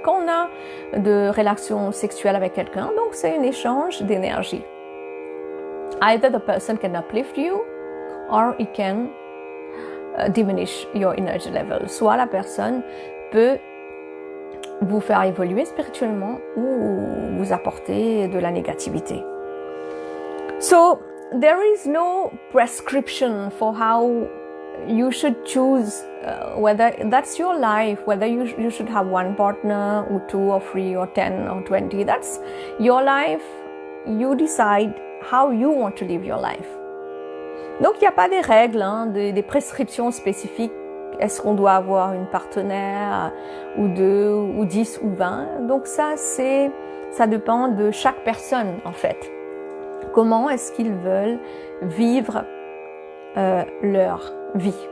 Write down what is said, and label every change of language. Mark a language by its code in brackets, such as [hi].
[fr] Quand on a de relations sexuelles avec quelqu'un, donc c'est un échange d'énergie. [en] Either the person can uplift you or it can diminish your energy level. [fr] Soit la personne peut vous faire évoluer spirituellement ou vous apporter de la négativité. [en] So there is no prescription for how you should choose whether that's your life, whether you should have one partner or 2 or 3 or 10 or 20. That's your life. You decide how you want to live your life. [fr] Donc il n'y a pas des règles, des prescriptions spécifiques. Est-ce qu'on doit avoir une partenaire ou 2 ou 10 ou 20? Donc ça dépend de chaque personne en fait. Comment est-ce qu'ils veulent vivre leur vie?